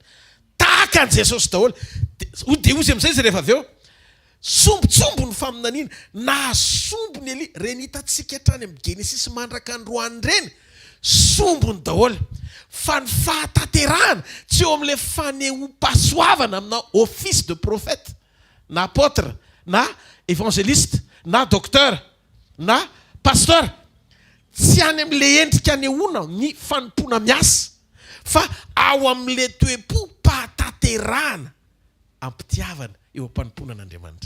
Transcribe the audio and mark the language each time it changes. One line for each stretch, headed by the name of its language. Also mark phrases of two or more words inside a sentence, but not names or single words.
Malagasy: Tahaka an' Jesosy daholo. Dia ozy amin'izay izy rehefa avy eo sombotsombo ny faminaniana na sombony Eli reny hitantsika hatrany amin'ny Genesis mandraka androany reny sombony daholo fa ny fahatanterahana tsy eo amin'ilay fanehoam-pahasoavana amina
French: office de prophète
Malagasy: na apôtre na évangéliste na docteur na pasteur tsy any amin'ilay endrika anehoana ny fanompona miasa fa ao amin'ilay toe-po-pahatanterahana ampitiavana eo am-panompoana an'Andriamanitra.